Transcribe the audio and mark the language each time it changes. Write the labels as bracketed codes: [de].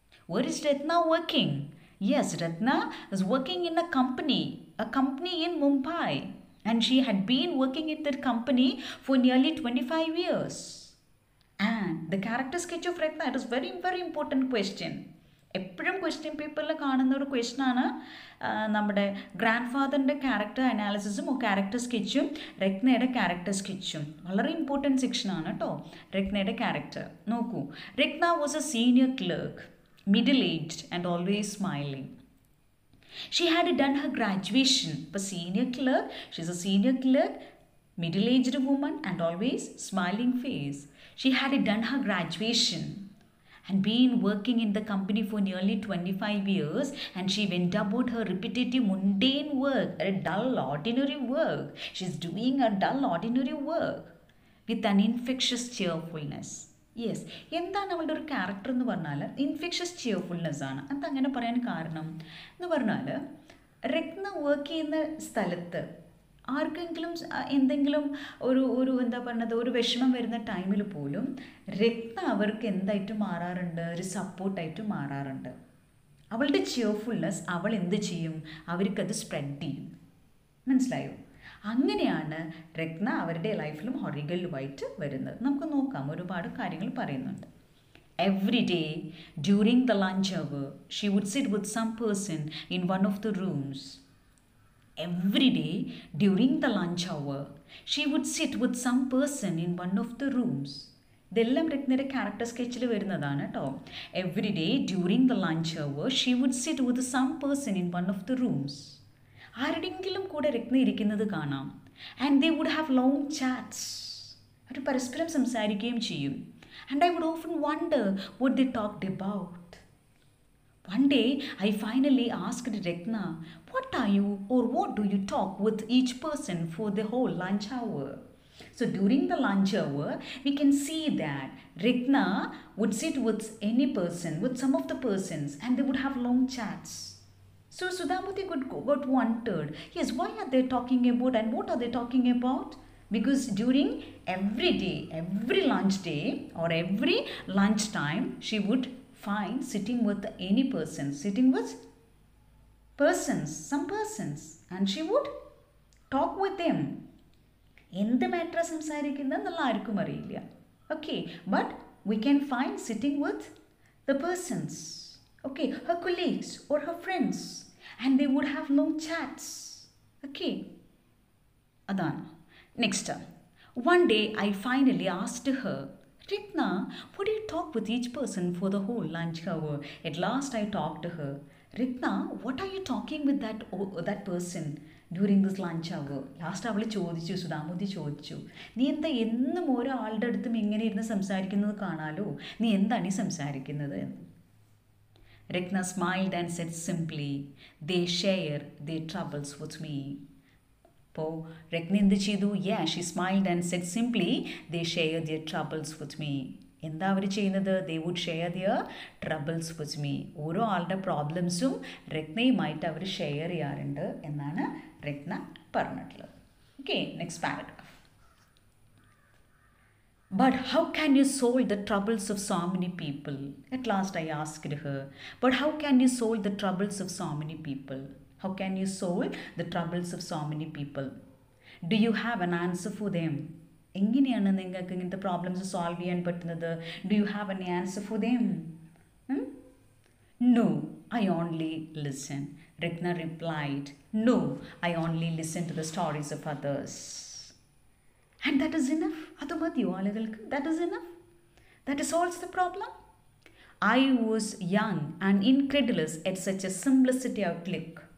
[en] Where is Ratna working? Yes, Ratna is working in a company in Mumbai. And she had been working in that company for nearly 25 years. And the character sketch of Ratna, it is very, very important question. [ml] എപ്പോഴും question പേപ്പറിൽ കാണുന്ന ഒരു ക്വസ്റ്റ്യനാണ് നമ്മുടെ grand ഫാദറിൻ്റെ character അനാലിസിസും character സ്കെച്ചും രത്നയുടെ character സ്കെച്ചും വളരെ important സെക്ഷനാണ് കേട്ടോ. രത്നയുടെ character നോക്കൂ. [en] Ratna was a senior clerk, middle aged and always smiling. She had done her graduation. But she's a senior clerk, middle-aged woman and always smiling face. She had done her graduation and been working in the company for nearly 25 years, and she went about her repetitive mundane work, a dull ordinary work. She's doing a dull ordinary work with an infectious cheerfulness. [ml] Yes, എന്താണ് അവളുടെ ഒരു character എന്ന് പറഞ്ഞാൽ infectious cheerfulness ആണ്. അതങ്ങനെ പറയാൻ കാരണം എന്ന് പറഞ്ഞാൽ രത്ന വർക്ക് ചെയ്യുന്ന സ്ഥലത്ത് ആർക്കെങ്കിലും എന്തെങ്കിലും ഒരു എന്താ പറയുന്നത് ഒരു വിഷമം വരുന്ന ടൈമിൽ പോലും രത്ന അവർക്ക് എന്തായിട്ട് മാറാറുണ്ട്? ഒരു സപ്പോർട്ടായിട്ട് മാറാറുണ്ട്. അവളുടെ ചിയർഫുൾനെസ് അവൾ എന്ത് ചെയ്യും? അവർക്കത് സ്പ്രെഡ് ചെയ്യും. മനസ്സിലായോ? അങ്ങനെയാണ് രത്ന അവരുടെ ലൈഫിലും ഹൊറിഗല്ലുമായിട്ട് വരുന്നത്. നമുക്ക് നോക്കാം, ഒരുപാട് കാര്യങ്ങൾ പറയുന്നുണ്ട്. [en] Every day during the lunch hour, she would sit with some person in one of the rooms. Every day during the lunch hour, she would sit with some person in one of the rooms. [ml] ഇതെല്ലാം രത്നയുടെ character സ്കെച്ചിൽ വരുന്നതാണ് കേട്ടോ. [en] Every day during the lunch hour she would sit with some person in one of the rooms. [ml] ആരുടെയെങ്കിലും കൂടെ രത്ന ഇരിക്കുന്നത് കാണാം. [en] And they would have long chats. [ml] അവർ പരസ്പരം സംസാരിക്കുകയും ചെയ്യും. [en] And I would often wonder what they talked about. One day, I finally asked Ratna, what are you or what do you talk with each person for the whole lunch hour? So during the lunch hour, we can see that Ratna would sit with any person, with some of the persons, and they would have long chats. So Sudha Murthy got wondered, yes, why are they talking about and what are they talking about? Because during every day, every lunch day or every lunch time, she would find sitting with any person, sitting with persons, some persons, and she would talk with them. [ml] എന്ത് matter സംസാരിക്കുന്നത് എന്നുള്ള ആർക്കും അറിയില്ല. [en] Okay, but we can find sitting with the persons, okay, her colleagues or her friends, and they would have long chats. Okay, [ml] അതാണ്. [en] Next, one day I finally asked her, Ratna, would you talk with each person for the whole lunch hour? At last I talked to her. Ratna, what are you talking with that person during this lunch hour? [ml] Last അവൾ ചോദിച്ചു, സുധാമൂർത്തി ചോദിച്ചു, നീ എന്താ എന്നും ഓരോ ആളുടെ അടുത്തും ഇങ്ങനെ ഇരുന്ന് സംസാരിക്കുന്നത് കാണാലോ, നീ എന്താണ് ഈ സംസാരിക്കുന്നത്? [en] Ratna smiled and said simply, they share their troubles with me. [ml] അപ്പോൾ രത്ന എന്ത് ചെയ്തു? [en] She smiled and said simply, they share their troubles with me. [ml] എന്താ അവർ ചെയ്യുന്നത്? [en] They would share their troubles with me. [ml] ഓരോ ആളുടെ പ്രോബ്ലംസും രത്നയുമായിട്ട് അവർ ഷെയർ ചെയ്യാറുണ്ട് എന്നാണ് രത്ന പറഞ്ഞിട്ടുള്ളത്. Okay, next paragraph. [en] But how can you solve the troubles of so many people? At last I asked her, but how can you solve the troubles of so many people? How can you solve the troubles of so many people? Do you have an answer for them? [ml] എങ്ങനെയാണ് നിങ്ങൾക്ക് ഇങ്ങനത്തെ problems solve ചെയ്യാൻ പറ്റുന്നത്? [en] Do you have an answer for them? No, I only listen. Ratna replied, no, I only listen to the stories of others. And that is enough. [ml] അത് മതിയോ ആളുകൾക്ക്? [en] That is enough. That solves the problem. I was young and incredulous at such a simplicity outlook.